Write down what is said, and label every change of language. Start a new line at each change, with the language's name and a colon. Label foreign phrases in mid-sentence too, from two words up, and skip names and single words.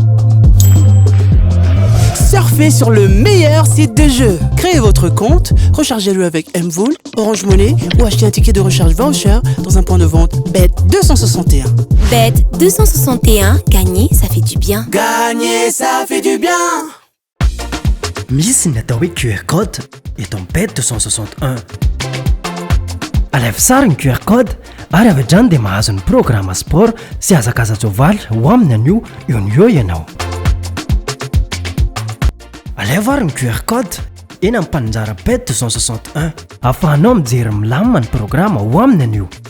French: Surfez sur le meilleur site de jeu. Créez votre compte, rechargez-le avec Mvool, Orange Money ou achetez un ticket de recharge voucher dans un point de vente Bet261. Bet261, gagner, ça fait du bien. Gagner, ça fait du bien.
Malagasy: Misy ny atao hoe QR code eto amin'ny bête 261 alaivo sara ny QR code ary avy hatrany dia mahazo ny
French: programme sport
Malagasy: sy hazakaza-tsoavaly ho aminy anio eo ny eo ianao alaivo ary ny QR code eny amin'ny mpananjara bête 261 ahafahanao mijery milamina ny programme ho aminy anio